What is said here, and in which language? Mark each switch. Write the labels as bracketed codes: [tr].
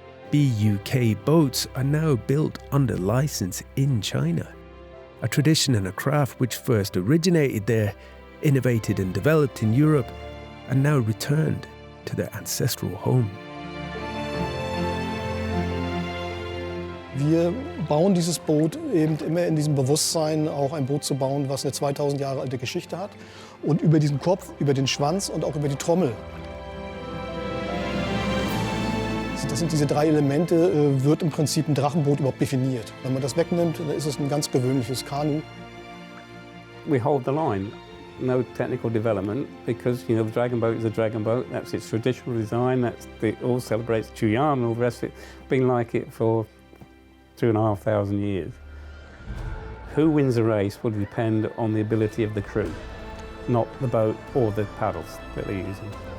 [en] BUK boats are now built under license in China, a tradition and a craft which first originated there, innovated and developed in Europe, and now returned to their ancestral home. [de] Wir bauen dieses Boot eben immer in diesem Bewusstsein, auch ein Boot zu bauen, was eine 2000 Jahre alte Geschichte hat. Und über diesen Kopf, über den Schwanz und auch über die Trommel. Das sind diese 3 Elemente, wird im Prinzip ein Drachenboot überhaupt definiert. Wenn man das wegnimmt, dann ist es ein ganz gewöhnliches Kanu. [en] We hold the line. No technical development because the dragon boat is a dragon boat. That's its traditional design. It all celebrates Chuyan and all the rest of it. Been like it for 2,500 years. Who wins a race will depend on the ability of the crew, not the boat or the paddles that they're using.